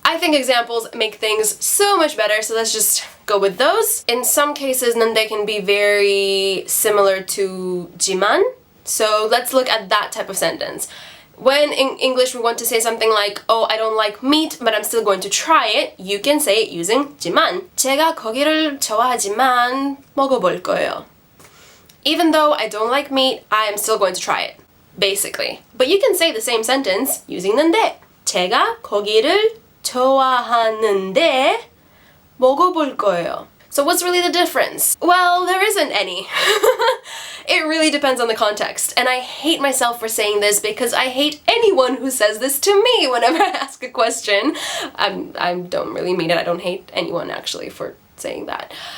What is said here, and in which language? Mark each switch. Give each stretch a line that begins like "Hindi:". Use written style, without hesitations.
English: I think examples make things so much better, so let's just go with those. In some cases, nende can be very similar to 지만, so let's look at that type of sentence. When in English we want to say something like, oh, I don't like meat, but I'm still going to try it, you can say it using 지만.
Korean: 제가 고기를 좋아하지만 먹어볼 거예요.
English: Even though I don't like meat, I am still going to try it, basically. But you can say the same sentence using 는데.
Korean: 제가 고기를 좋아하는데 먹어볼 거예요.
English: So what's really the difference? Well, there isn't any. It really depends on the context. And I hate myself for saying this because I hate anyone who says this to me whenever I ask a question. I don't really mean it. I don't hate anyone actually for saying that.